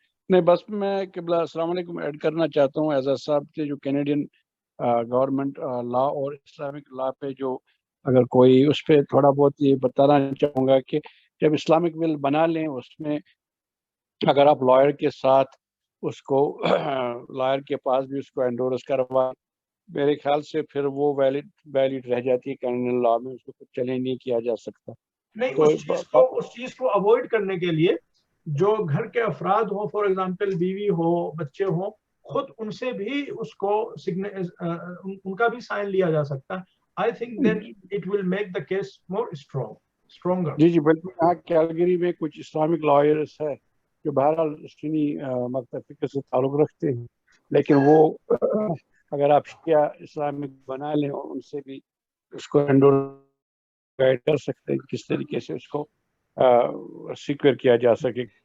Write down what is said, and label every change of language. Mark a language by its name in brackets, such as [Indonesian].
[Urdu] نہیں, بس میں قبلہ السلام علیکم ایڈ کرنا چاہتا ہوں اعزاز صاحب کے جو کینیڈین گورنمنٹ لا اور اسلامک لا پہ جو اگر کوئی اس پہ تھوڑا بہت یہ بتانا چاہوں گا کہ جب اسلامک ول بنا لیں اس میں اگر آپ لائر کے ساتھ اس کو لائر کے پاس بھی اس کو انڈورس کروا, میرے خیال سے پھر وہ ویلڈ رہ جاتی ہے کینیڈین لا میں, اس کو کچھ چیلنج نہیں کیا جا سکتا. نہیں, تو اس چیز کو اوائڈ کرنے کے لیے جو گھر کے افراد ہوں, فار ایگزامپل بیوی ہو بچے ہوں, خود ان سے بھی اس کو ان کا بھی سائن لیا جا سکتا ہے. [English] I think then it will make the case more stronger. [Urdu] جی بالکل. یہاں کیلگری میں کچھ اسلامک لائرس ہے جو بہرحال سنی مکتب فکر سے تعلق رکھتے ہیں, لیکن وہ اگر آپ شیعہ اسلامک بنا لیں ان سے بھی اس کو گائیڈ کر سکتے ہیں کس طریقے سے اس کو سیکور کیا جا سکے.